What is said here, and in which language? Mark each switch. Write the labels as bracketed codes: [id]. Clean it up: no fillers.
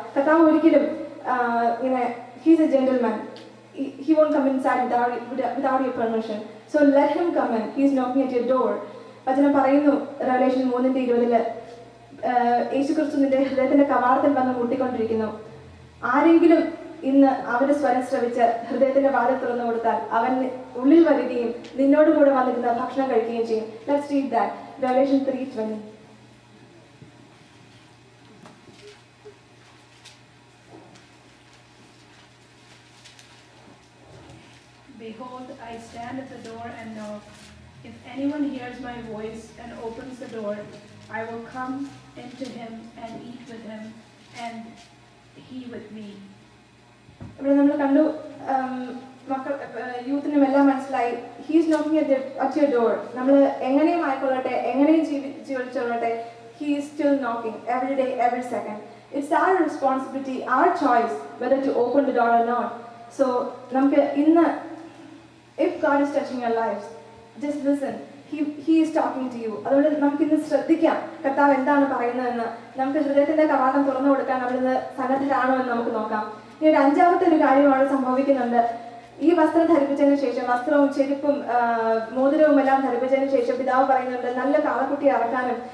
[ml] കർത്താവ് ഒരിക്കലും ഇങ്ങനെ [en] He's a gentleman, he won't come inside without your permission, so let him come in. He is knocking at your door. [ml] വചനം പറയുന്നു revelation 3:20 യേശുക്രിസ്തു നിന്റെ ഹൃദയത്തിന്റെ കവാടത്തിൽ വന്ന് മുട്ടിക്കൊണ്ടിരിക്കുന്നു. ആരെങ്കിലും ഇന്ന് അവന്റെ സ്വരം ശ്രവിച്ച് ഹൃദയത്തിന്റെ വാതിൽ തുറന്നു കൊടുത്താൽ അവൻ ഉള്ളിൽ വരികയും നിന്നോട് കൂടെ വന്നിരുന്ന ഭക്ഷണം കഴിക്കുകയും ചെയ്യും. [en] Let's read that. Revelation 3:20. Behold, I stand at the door and knock. If anyone hears my voice and opens the door, I will come into him and eat with him, and he with me. [ml] ഇവിടെ നമ്മൾ കണ്ടു, മക്കൾ യൂത്തിനും എല്ലാം മനസ്സിലായി. [en] He's knocking at your door. [ml] നമ്മൾ എങ്ങനെയും ആയിക്കൊള്ളട്ടെ, എങ്ങനെയും ജീവിച്ചോളട്ടെ, [en] He is still knocking every day, every second. It's our responsibility, our choice whether to open the door or not. So [ml] നമുക്ക് ഇന്ന്, [en] if God is touching your lives, just listen. He is talking to you. [ml] അതുകൊണ്ട് നമുക്ക് ഇന്ന് ശ്രദ്ധിക്കാം കർത്താവ് എന്താണ് പറയുന്നതെന്ന്. നമുക്ക് ഹൃദയത്തിന്റെ കവാടം തുറന്നു കൊടുക്കാൻ നമ്മളിന്ന് സന്നദ്ധരാണോ എന്ന് നമുക്ക് നോക്കാം. ഇനി ഒരു അഞ്ചാമത്തെ ഒരു കാര്യമാണ് സംഭവിക്കുന്നുണ്ട്. ഈ വസ്ത്രം ധരിപ്പിച്ചതിന് ശേഷം, വസ്ത്രവും ചെരുപ്പും മോതിരവും എല്ലാം ധരിപ്പിച്ചതിന് ശേഷം പിതാവ് പറയുന്നുണ്ട് നല്ല കാളക്കുട്ടി അറക്കാനും.